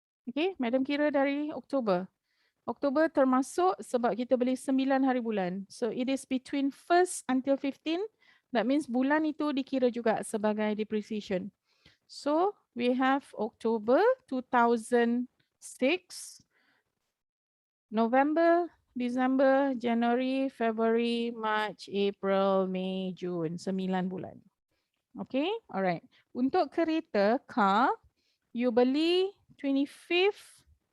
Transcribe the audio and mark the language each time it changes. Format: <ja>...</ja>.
<ms>Okay, Madam kira dari Oktober. Oktober termasuk sebab kita beli 9 hari bulan.</ms> <en>So it is between 1st until 15. That means</en> <ms>bulan itu dikira juga sebagai depreciation.</ms> <en>So we have October 2006, November, December, January, February, March, April, May, June.</en> <ms>9 bulan.</ms> <en>Okay, alright.</en> <ms>Untuk kereta, car, you beli 25th.</ms>